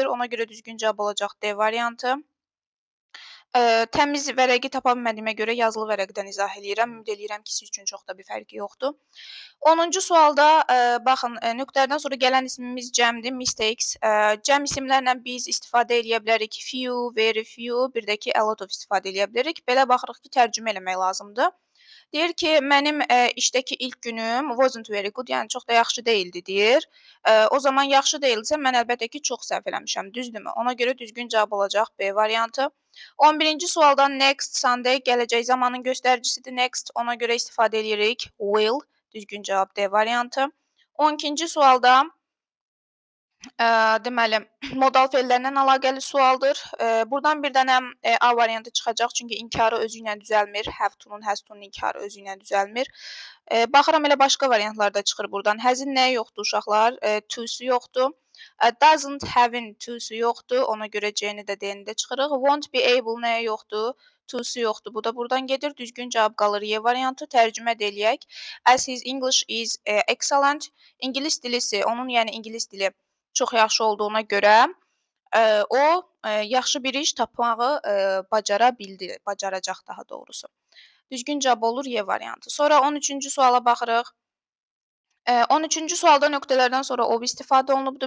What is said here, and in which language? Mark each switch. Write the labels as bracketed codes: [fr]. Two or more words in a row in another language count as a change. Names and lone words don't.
[az] Ona görə düzgün cavab olacaq D variantı. Təmiz vərəqi tapa bilmədiyimə görə yazılı vərəqdən izah eləyirəm. Ümid eləyirəm ki, siz üçün çox da bir fərqi yoxdur. 10-cu sualda baxın, nöqtədən sonra gələn ismimiz cəmdir, mistakes. Cəm isimlərlə biz istifadə eləyə bilərik [en] few, very few, [az] bir də ki, [en] a lot of [az] istifadə eləyə bilərik. Belə baxırıq ki, tərcümə eləmək lazımdır. Deyir ki, mənim işdəki ilk günüm [en] wasn't very good, [az] yəni çox da yaxşı deyildi deyir. O zaman yaxşı deyilsə, mən əlbəttə ki, çox səhv eləmişəm, düzdürmü? Ona görə düzgün cavab olacaq B variantı. 11-ci sualda [en] next Sunday [az] gələcək zamanın göstəricisidir. Next, ona görə istifadə edirik will, düzgün cavab D variantı. 12-ci sualda deməli, modal feillərlə əlaqəli sualdır. Buradan bir dənə A variantı çıxacaq, çünki inkarı özü ilə düzəlmir. [en] Have to- [az] nun, [en] has to- [az] nun inkarı özü ilə düzəlmir. Baxıram elə başqa variantlar da çıxır buradan. Has-in nəyi yoxdur uşaqlar? To-su yoxdur. [en] Doesn't have- [az] in to-su yoxdur. Ona görə C-ni də D-ni də çıxırıq. [en] Won't be able [az] nəyə yoxdur? To-su yoxdur. Bu da buradan gedir. Düzgün cavab qalır Y variantı. Tərcümə də eləyək. [en] As his English is excellent. [az] İngilis dilisi, onun yəni ingilis dili çox yaxşı olduğuna görə o yaxşı bir iş tapmağı bacara bildi, bacaracaq daha doğrusu. Düzgün cavab olur Y variantı. Sonra 13-cü suala baxırıq. 13-cü sualda nöqtələrdən sonra of istifadə olunubdur.